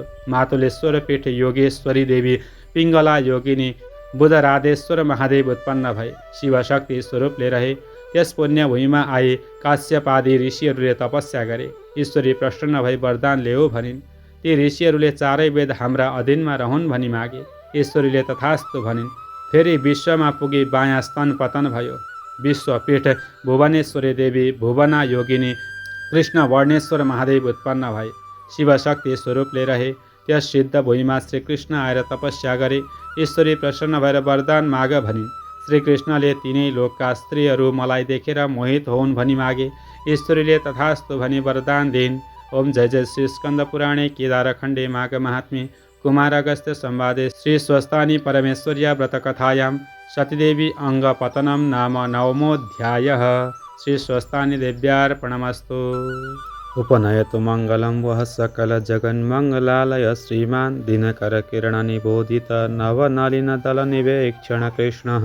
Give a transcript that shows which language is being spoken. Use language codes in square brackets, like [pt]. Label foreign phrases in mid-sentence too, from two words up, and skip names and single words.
[ne] मातुलेश्वर पीठ योगेश्वरी देवी पिङ्गला योगिनी बुधराधेश्वर महादेव उत्पन्न भए शिवशक्ति स्वरूपले रहे। त्यस पुण्य भूमिमा आए काश्यपादी ऋषिहरूले तपस्या गरे। ईश्वरी प्रसन्न भई वरदान ल्याऊ भनिन्। ती ऋषिहरूले चारै वेद हाम्रा अधीनमा रहन् भनी मागे। ईश्वरीले तथास्तु भनिन्। फेरि विश्वमा पुगी बायाँ स्तन पतन भयो। विश्वपीठ भुवनेश्वरी देवी भुवना योगिनी कृष्ण वर्णेश्वर महादेव उत्पन्न भए शिवशक्ति स्वरूपले रहे। त्यस सिद्ध भूमिमा श्रीकृष्ण आएर तपस्या गरे। ईश्वरी प्रसन्न भएर वरदान माग भनिन्। श्रीकृष्णले तिनै लोकका स्त्रीहरू मलाई देखेर मोहित होउन् भनी मागे। ईश्वरीले तथास्तु भनी वरदान दिइन्। [sa] ओम जय जय श्री स्कंद पुराणे केदारखण्डे माघ महात्म्ये कुमार अगस्त्य संवादे श्री स्वस्तानि परमेश्वर्या व्रतकथायां सतीदेवी अंगपतनं नाम नवमोऽध्यायः। श्री स्वस्तानि देव्यार्पणमस्तु। उपनयतु मङ्गलं वः सकल जगन्मङ्गलालय श्रीमान् दिनकर किरण निबोधित नवनलिनदल निवेक्षण कृष्णः।